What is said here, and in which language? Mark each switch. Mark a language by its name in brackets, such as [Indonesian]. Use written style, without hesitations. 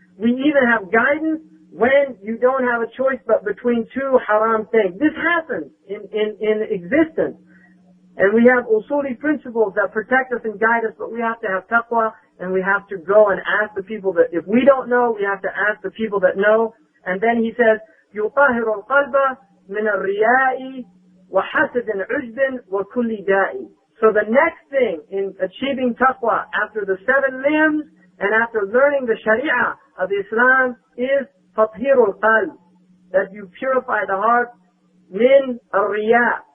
[English] We even have guidance when you don't have a choice but between 2 haram things. This happens in existence. And we have usuli principles that protect us and guide us, but we have to have taqwa, and we have to go and ask the people that, if we don't know, we have to ask the people that know. And then he says, [Arabic] يُطَهِرُ الْقَلْبَ مِنَ الرِّيَاءِ وَحَسَدٍ عُجْبٍ وَكُلِّ دَاءِ. [English] So the next thing in achieving taqwa, after the 7 limbs, and after learning the sharia of Islam, is [Arabic] تطهير القلب, [English] that you purify the heart, min al-riya.